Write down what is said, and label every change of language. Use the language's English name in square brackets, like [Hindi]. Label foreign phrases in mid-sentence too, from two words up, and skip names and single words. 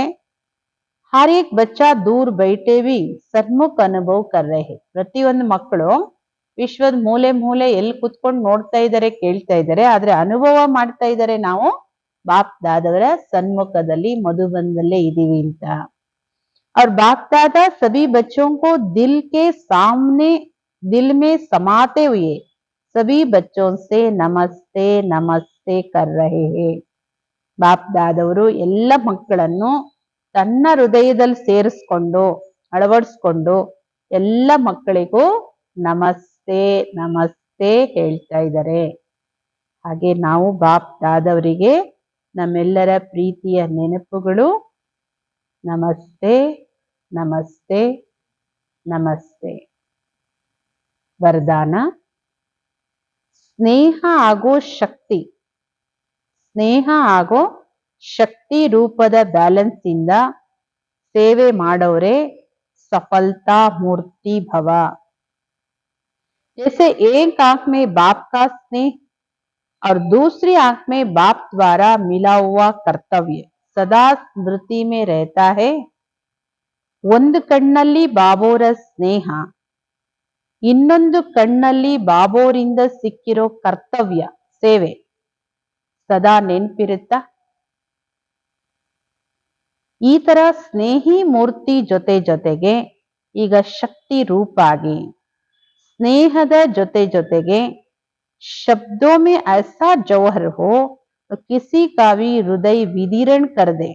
[Hindi] हर एक बच्चा दूर बैठे भी सन्मुख अनुभव कर रहे. [Kannada] ಪ್ರತಿಯೊಂದು ಮಕ್ಕಳು ವಿಶ್ವದ ಮೂಲೆ ಮೂಲೆ ಎಲ್ಲಿ ಕುತ್ಕೊಂಡು ನೋಡ್ತಾ ಇದ್ದಾರೆ, ಕೇಳ್ತಾ ಇದ್ದಾರೆ, ಆದ್ರೆ ಅನುಭವ ಮಾಡ್ತಾ ಇದ್ದಾರೆ ನಾವು ಬಾಪ್ ದಾದವರ ಸನ್ಮುಖದಲ್ಲಿ ಮಧುಬನದಲ್ಲೇ ಇದೀವಿ ಅಂತ. [Hindi] और बाप दादा सभी बच्चों को दिल के सामने दिल में समाते हुए सभी बच्चों से नमस्ते नमस्ते कर रहे हैं. [Kannada] ಬಾಪ್ ದಾದವರು ಎಲ್ಲ ಮಕ್ಕಳನ್ನು ತನ್ನ ಹೃದಯದಲ್ಲಿ ಸೇರಿಸ್ಕೊಂಡು ಅಳವಡಿಸ್ಕೊಂಡು ಎಲ್ಲ ಮಕ್ಕಳಿಗೂ ನಮಸ್ತೆ ನಮಸ್ತೆ ಹೇಳ್ತಾ ಇದ್ದಾರೆ. ಹಾಗೆ ನಾವು ಬಾಪ್ ದಾದವರಿಗೆ ನಮ್ಮೆಲ್ಲರ ಪ್ರೀತಿಯ ನೆನಪುಗಳು. ನಮಸ್ತೆ ನಮಸ್ತೆ ನಮಸ್ತೆ. ವರದಾನ: ಸ್ನೇಹ ಹಾಗೂ ಶಕ್ತಿ, ಸ್ನೇಹ ಹಾಗೂ ಶಕ್ತಿ ರೂಪದ ಬ್ಯಾಲೆನ್ಸ್ ಇಂದ ಸೇವೆ ಮಾಡೋರೆ [Hindi] सफलता मूर्ति भव. जैसे एक आंख में बाप का स्नेह और दूसरी आंख में बाप द्वारा मिला हुआ कर्तव्य सदा स्मृति में रहता है. [Kannada] ಒಂದು ಕಣ್ಣಲ್ಲಿ ಬಾಬೋರ ಸ್ನೇಹ, ಇನ್ನೊಂದು ಕಣ್ಣಲ್ಲಿ ಬಾಬೋರಿಂದ ಸಿಕ್ಕಿರೋ ಕರ್ತವ್ಯ ಸೇವೆ ಸದಾ ನೆನಪಿರುತ್ತಾ? ಈ ತರ ಸ್ನೇಹಿ ಮೂರ್ತಿ ಜೊತೆ ಜೊತೆಗೆ ಈಗ ಶಕ್ತಿ ರೂಪ ಆಗಿ ಸ್ನೇಹದ ಜೊತೆ ಜೊತೆಗೆ [Hindi] शब्दों में ऐसा जौहर हो किसी का भी हृदय विदीर्ण कर दे.